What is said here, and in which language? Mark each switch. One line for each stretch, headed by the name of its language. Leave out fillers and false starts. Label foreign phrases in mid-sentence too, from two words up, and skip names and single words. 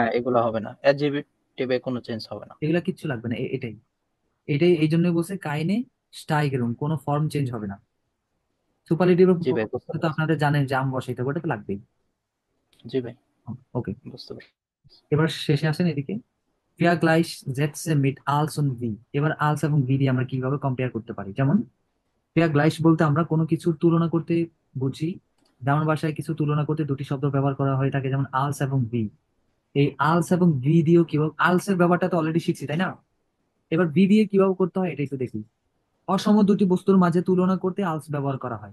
Bangla: হ্যাঁ, এগুলো হবে না, অ্যাডজেক্টিভে কোনো চেঞ্জ হবে না। এগুলা কিচ্ছু লাগবে না। এটাই এটাই এই জন্যই বলছে
German: keine Steigerung,
Bangla: কোনো ফর্ম চেঞ্জ হবে না। সুপারলেটিভ জি ভাই, বুঝতে তো পারছি। আপনাদের জানেন যে আম বসাইতে হবে, ওটা তো লাগবেই। জি ভাই, ওকে, বুঝতে পারছি। এবার শেষে আসেন এদিকে।
German: Vergleich Sätze mit als und wie।
Bangla: এবার আলস এবং ভি দিয়ে আমরা কিভাবে কম্পেয়ার করতে পারি? যেমন Vergleich বলতে আমরা কোনো কিছুর তুলনা করতে বুঝি, যেমন ভাষায় কিছু তুলনা করতে দুটি শব্দ ব্যবহার করা হয়ে থাকে, যেমন আলস এবং ভি। এই আলস এবং ভি দিয়েও কিভাবে, আলসের ব্যাপারটা তো অলরেডি শিখছি তাই না? এবার ভি দিয়ে কিভাবে করতে হয় এটা একটু দেখি। অসম দুটি বস্তুর মাঝে তুলনা করতে আলস ব্যবহার করা হয়।